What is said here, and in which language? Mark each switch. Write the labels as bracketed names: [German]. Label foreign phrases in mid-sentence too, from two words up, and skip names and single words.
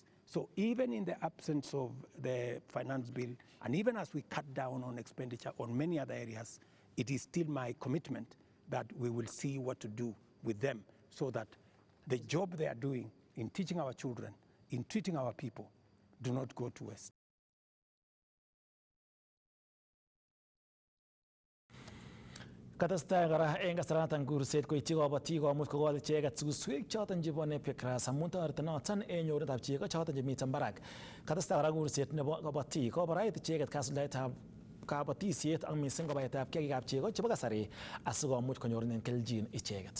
[English] So even in the absence of the finance bill, and even as we cut down on expenditure on many other areas, it is still my commitment that we will see what to do with them so that the job they are doing in teaching our children, in treating our people, do not go to waste. [Kalenjin] Katestai kora eng kasaratan kurset koityi kabatik komuch kokol icheket suswek choton chebo [English] Napier grass [Kalenjin] amun toreti noton eng nyorunetab chego choton chemiten barak. Katestai kora kurset nebo kabatik kobarait icheket kasuldaetab kabatisiet ak mising ko baetab kiagikab chego chebo kasari asikomuch konyorunen keljin icheket.